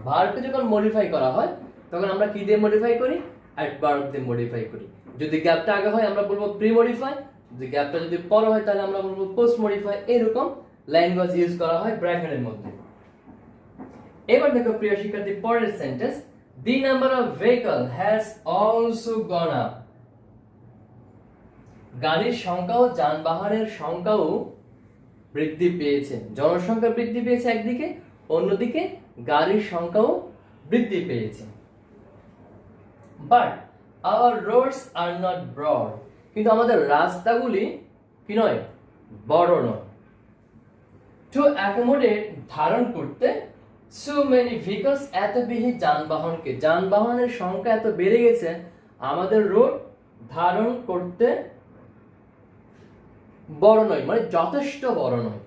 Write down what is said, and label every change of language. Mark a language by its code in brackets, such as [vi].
[bn] ভার্বকে যখন মডিফাই করা হয় তখন আমরা কি দিয়ে মডিফাই করি? অ্যাডভার্ব দিয়ে মডিফাই করি। যদি গ্যাপটা আগে হয় আমরা বলবো প্রি মডিফাই, যদি গ্যাপটা যদি পরে হয় তাহলে আমরা বলবো পোস্ট মডিফাই। এরকম ল্যাঙ্গুয়েজ ইউজ করা হয় ব্র্যাকেটের মধ্যে। এবার দেখো প্রিয় শিক্ষার্থী পরের sentence. [en] The number of vehicle has also gone up. [bn] গাড়ির সংখ্যাও, যানবাহনের সংখ্যাও বৃদ্ধি পেয়েছে। জনসংখ্যা বৃদ্ধি পেয়েছে একদিকে, অন্যদিকে গাড়ির সংখ্যাও বৃদ্ধি পেয়েছে। [en] But our roads are not broad. [bn] কিন্তু আমাদের রাস্তাগুলি কি নয়? বড় নয়। [en] To accommodate, [bn] ধারণ করতে, [en] so many vehicles, [bn] এত বেশি যানবাহনকে, যানবাহনের সংখ্যা এত বেড়ে গেছে আমাদের রোড ধারণ করতে বড় নয়, মানে যথেষ্ট বড় নয়।